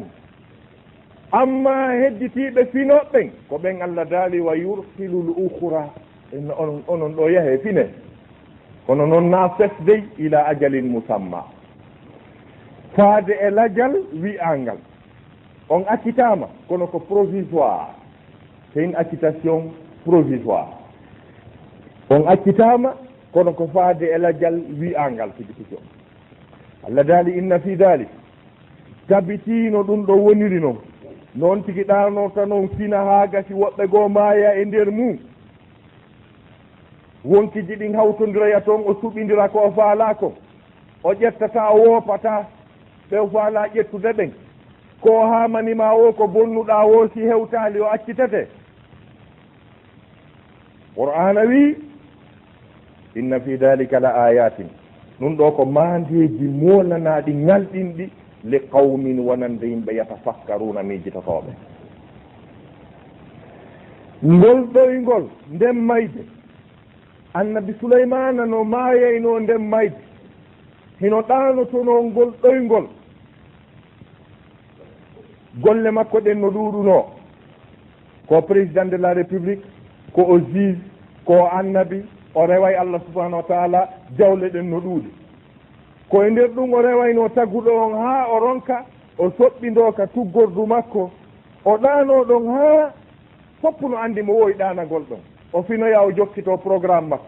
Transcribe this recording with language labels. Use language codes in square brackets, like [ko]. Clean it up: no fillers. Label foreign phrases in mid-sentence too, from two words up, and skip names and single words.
[ff] amma hedditiɓe finoɓɓen ko ɓen Allah daali [ar] ويرسل الأخرى, [ff] onon ɗo yahe fine, kono noon na fesdey [ar] إلى أجل مسمى, [ff] faade e lajal wi'angal. on accitama kono ko [fr] provisoire, c'est une acquittation provisoire. [ff] on accitama kono ko faade e lajal wi'angal tigi tigi on. Allah daali [ar] إن في ذلك, [ff] tabitino ɗum ɗo woniri noon, noon tigi ɗanota noon fina haa gasi woɓɓe goo maaya e nder mum. wonkiji ɗin hawtodira toon, o suɓidira ko o faala ko, o ƴettata o woopata ɓe o faala ƴettude ɓen, ko hamanima o ko bonnuɗa o si hewtali o accitete. [ar] قرآن wi إن في ذلك لآيات, [ff] ɗum ɗo ko mandeji molanaɗi ngalɗinɗi [ar] لقوم [ff] wonande yimɓe yatafakkaruna mijitotoɓe. ngol ɗoygol nden mayde annabi souleymana no maayayno nden mayde, hino ɗanotono ngol ɗoygol, golle makko ɗen no ɗuɗuno, ko [fr] président de la république, [ff] ko o juge, ko annabi, o reway [ar] الله سبحانه وتعالى, [ff] jawle ɗen no ɗuuɗi. koye nder ɗum o rewayno tagguɗo on ha o ronka, o soɓɓindo ka tuggordu makko, o ɗano ɗon ha foppu no andi mo wowi ɗanagol ɗon, o finoya o jokkito programme makko.